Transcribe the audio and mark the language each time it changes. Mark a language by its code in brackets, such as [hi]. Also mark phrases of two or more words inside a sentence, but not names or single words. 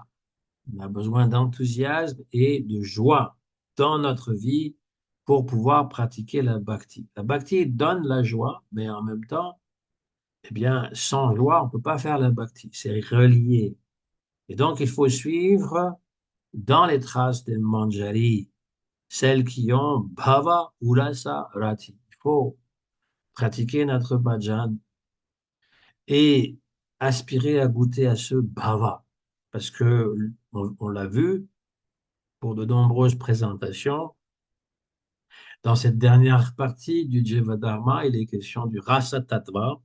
[fr] On a besoin d'enthousiasme et de joie dans notre vie pour pouvoir pratiquer la bhakti. La bhakti donne la joie, mais en même temps, eh bien, sans joie, on ne peut pas faire la bhakti. C'est relié. Et donc, il faut suivre dans les traces des manjaris, celles qui ont [sa] भाव उल्लास रति. [fr] Il faut pratiquer notre bhajan et aspirer à goûter à ce bhava. Parce que, on l'a vu, pour de nombreuses présentations. Dans cette dernière partie du Jivadharma, il est question du [sa] रस तत्त्व.